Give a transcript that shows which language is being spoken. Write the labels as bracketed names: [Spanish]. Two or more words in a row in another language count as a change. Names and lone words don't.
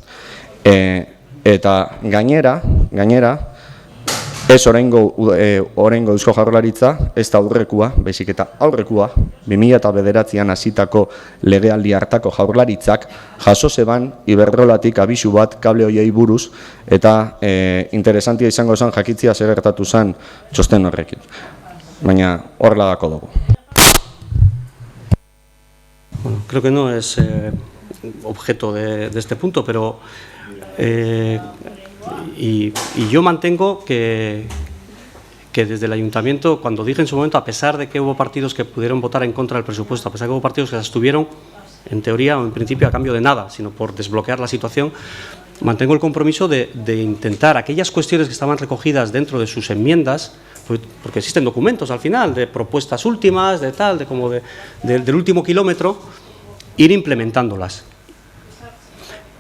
[Basque] eta gainera, ez oraingo Eusko Jaurlaritza, ez da aurrekua, baizik eta aurrekua, 2009an hasitako legealdi hartako Jaurlaritzak jaso zeban Iberdrolatik abisu bat kable hoiei buruz, eta interesantia izango zen jakitzia zer gertatu zen txosten horrekin. Baina horrela dako dugu. [Spanish] Bueno, creo que no es objeto de este punto, pero y yo mantengo que desde el ayuntamiento, cuando dije en su momento, a pesar de que hubo partidos que pudieron votar en contra del presupuesto, a pesar de que hubo partidos que se abstuvieron, en teoría o en principio a cambio de nada, sino por desbloquear la situación, mantengo el compromiso de intentar aquellas cuestiones que estaban recogidas dentro de sus enmiendas, porque existen documentos al final de propuestas últimas, de tal, de como del último kilómetro, ir implementándolas.